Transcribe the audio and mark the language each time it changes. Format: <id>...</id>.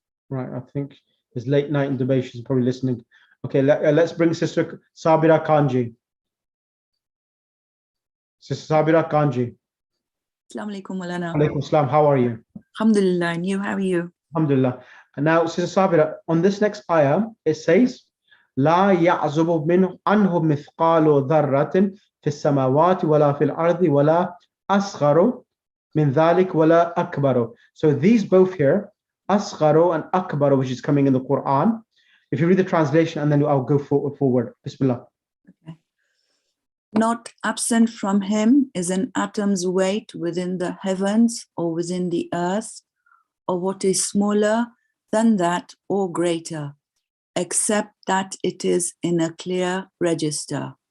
<en>Right, I think it's late night in Dubai. She's probably listening. Okay, let's bring Sister Sabira Kanji. Sister Sabira Kanji. Assalamu alaikum, Malana. Alaikum salam. How are you? Alhamdulillah, and you, how are you? Alhamdulillah. And now, Sister Sabira, on this next ayah, it says,</en> <ar>لا يعزب منه عنه مثقال ذرة في السماوات ولا في الأرض ولا أصغر من ذلك ولا أكبر.</ar> <en>So these both here, أصغر and أكبر, which is coming in the Quran. If you read the translation, and then I'll go forward. Bismillah. Okay. Not absent from him is an atom's weight within the heavens or within the earth, or what is smaller than that or greater, except that it is in a clear register.</en>